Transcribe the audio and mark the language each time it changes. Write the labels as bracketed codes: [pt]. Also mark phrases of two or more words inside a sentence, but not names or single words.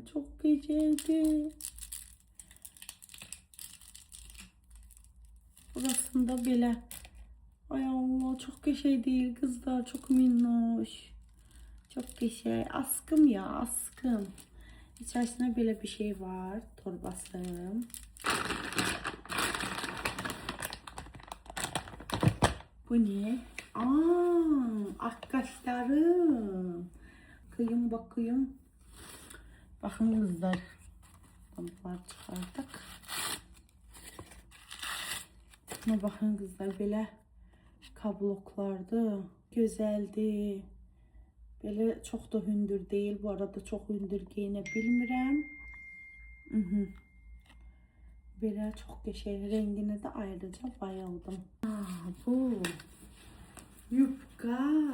[az] Çox qəşəngdir. Burasında belə. Ay Allah, çox qəşəng deyil qızlar. Çox minnoş. Çok qəşəng. [tr] Askım ya, [az] askım. İçərisində belə bir şey var. Torbası. [tr] Bu ne? Arkadaşlarım. Kıyım bakayım. Bakın kızlar. Bunları çıxardık. Buna bakın kızlar. [az] Belə kabloklardır. Gözəldir. Belə çox da hündür deyil. Bu arada çox hündür geyinə bilmirəm. Belə çox qəşəng. [tr] Renginə də ayrıca bayıldım. [az] Bu yubka.